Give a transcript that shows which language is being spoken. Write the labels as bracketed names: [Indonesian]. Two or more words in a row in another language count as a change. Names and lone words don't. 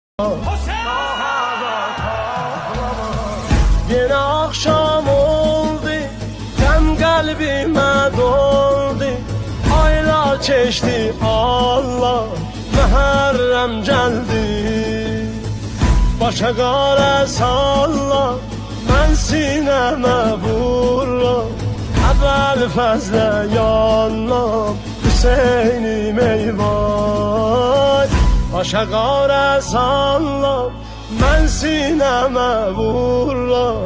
[Turkish] Yine akşam oldu, hem kalbime doldu. Aylar geçti, Allah Muharrem geldi. [Azerbaijani] Başa qara salla, mən sinəmə vururam. Əvvəl fəzlə yanlam, Hüseynim eyvay. Başa qara salla, mən sinəmə vururam.